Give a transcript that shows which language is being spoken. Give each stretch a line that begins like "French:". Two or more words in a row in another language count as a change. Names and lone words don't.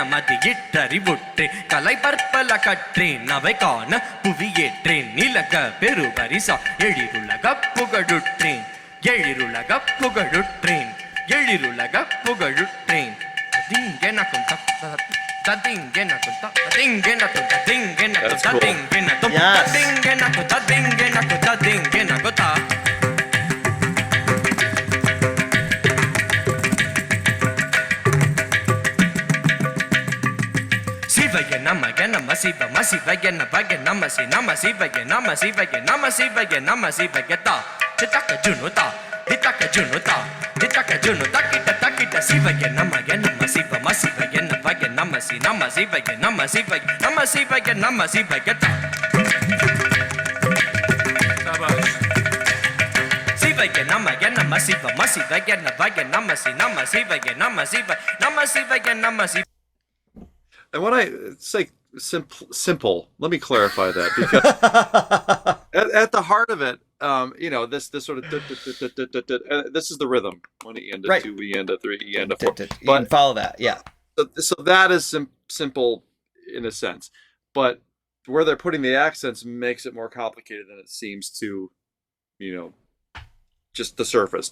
Tamil: மதியிற்றறிவுற்று கலை பற்பல கற்றேன் அவை காண புவியேற்றேன் நிலக பெருபரிசா எழிலுலக புகழுற்றேன் எழிலுலக புகழுற்றேன் எழிலுலக புகழுற்றேன் ததிங்கெனக்கும் ததிங்கெனக்கும் ததிங்கெனக்கும் ததிங்கெனக்கும் ததிங்கெனக்கும் ததிங்கெனக்கும் ததிங்கெனக்கும் ததிங்கெனக்கும் தா
Sanskrit: शिवाय नम नम शिव मशिवाय नवग नम शि नम शिवाय नम शिवाय नम शिवाय नम शिवाय त दिटक जुनुत दिटक जुनुत किट शिवाय नम शिव मशिवाय नवग नम शि नम शिवाय नम शिवाय नम शिवाय नम शिवाय त शिवाय नम शिव मशिवाय नवग नम शि नम शिवाय नम शिवाय नम शिवाय नम शिवाय
English: And when I say simple, let me clarify that, because at the heart of it, this sort of this is the rhythm. 1 E and a 2 E and a 3 E and a 4. You can follow that, yeah. So that is simple in a sense, but where they're putting the accents makes it more complicated than it seems to, just the surface.